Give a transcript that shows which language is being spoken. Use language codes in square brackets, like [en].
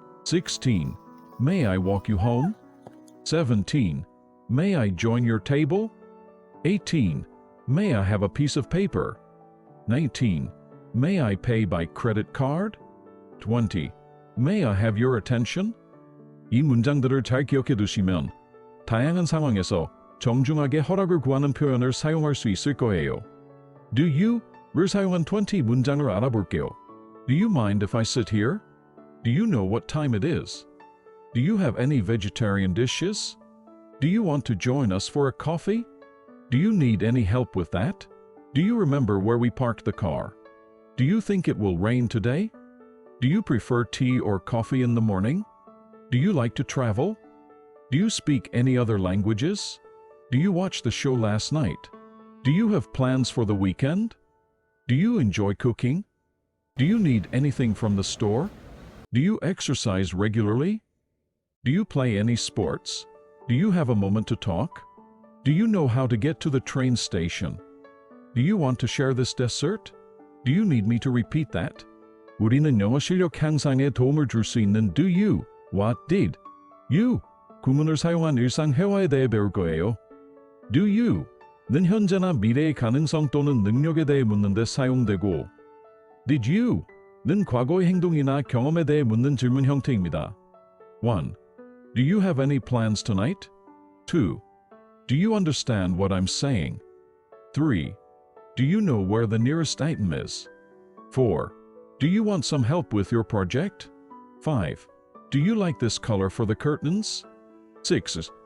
[en] 16. May I walk you home? 17. May I join your table? 18. May I have a piece of paper? 19. May I pay by credit card? 20. May I have your attention? [ko] 이 문장들을 잘 기억해 두시면 다양한 상황에서 정중하게 허락을 구하는 표현을 사용할 수 있을 거예요. Do you를 사용한 20 문장을 알아볼게요. [en] Do you mind if I sit here? Do you know what time it is? Do you have any vegetarian dishes? Do you want to join us for a coffee? Do you need any help with that? Do you remember where we parked the car? Do you think it will rain today? Do you prefer tea or coffee in the morning? Do you like to travel? Do you speak any other languages? Do you watch the show last night? Do you have plans for the weekend? Do you enjoy cooking? Do you need anything from the store? Do you exercise regularly? Do you play any sports? Do you have a moment to talk? Do you know how to get to the train station? Do you want to share this dessert? Do you need me to repeat that? [ko] 우리는 영어 실력 향상에 도움을 줄 수 있는 do you, what did you 구문을 사용한 일상 회화에 대해 배울 거예요. Do you는 현재나 미래의 가능성 또는 능력에 대해 묻는 데 사용되고 Did you는 과거의 행동이나 경험에 대해 묻는 질문 형태입니다. 1. [en] Do you have any plans tonight? 2. Do you understand what I'm saying? 3. Do you know where the nearest item is? 4. Do you want some help with your project? 5. Do you like this color for the curtains? 6.